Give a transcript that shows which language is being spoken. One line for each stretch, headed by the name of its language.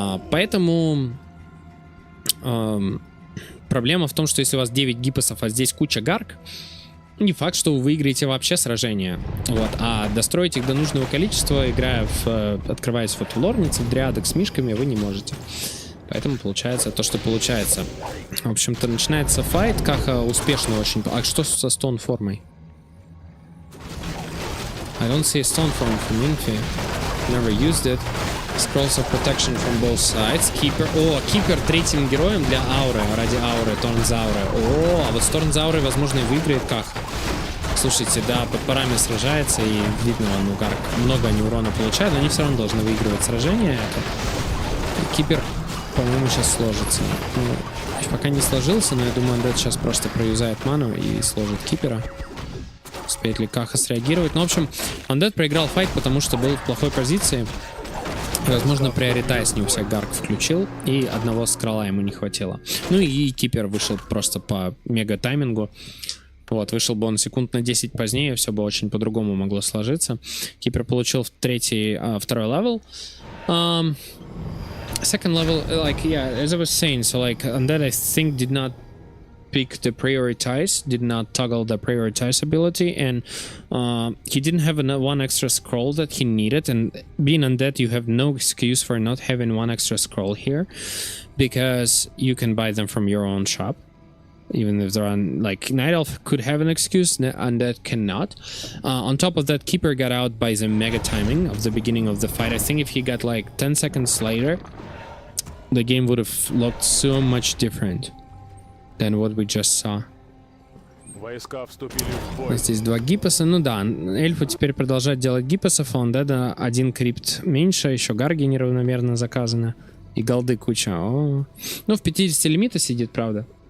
Russian: Поэтому проблема в том, что если у вас 9 гипосов, а здесь куча гарк, не факт, что вы выиграете вообще сражение. Вот. А достроить их до нужного количества, играя открываясь вот в лорнице, в дриадах с мишками, вы не можете. Поэтому получается то, что получается. В общем-то, начинается файт. Каха успешно очень. А что со стоун-формой?
English: I don't see a stone form from Infi. Never used it. Scrolls of protection from both sides. Keeper.
Russian: О, Keeper третьим героем для ауры. Ради ауры. Торнзауры. О, а вот с Торнзаурой, возможно, и выиграет Каха. Слушайте, да, под парами сражается, и видно, он угар. Много они урона получают, но они все равно должны выигрывать сражение. Это... Keeper, по-моему, сейчас сложится. Ну, пока не сложился, но я думаю, Андед сейчас просто проюзает ману и сложит Кипера. Успеет ли Каха среагировать? Ну, в общем, Undead проиграл файт, потому что был в плохой позиции. Возможно, приоритайз не у всех гарк включил, и одного скрала ему не хватило. Ну и Кипер вышел просто по мега-таймингу. Вот, вышел бы он секунд на 10 позднее, все бы очень по-другому могло сложиться. Кипер получил второй левел.
English: Second level, like, yeah, as I was saying, so, like, Undead, I think, did not pick the prioritize, did not toggle the prioritize ability, and he didn't have one extra scroll that he needed, and being Undead, you have no excuse for not having one extra scroll here, because you can buy them from your own shop. Even if they're on, like, Night Elf could have an excuse, Undead cannot. On top of that, Keeper got out by the mega timing of the beginning of the fight. I think if he got like 10 seconds later, the game would have looked so much different than what we just saw.
Russian: Войска вступили в бой. Здесь 2 гипоса. Ну да, эльфу теперь продолжать делать гипосов, а у Undead 1 крипт меньше, еще гарги неравномерно заказано. И голды куча. О. Ну, в 50 лимита сидит, правда.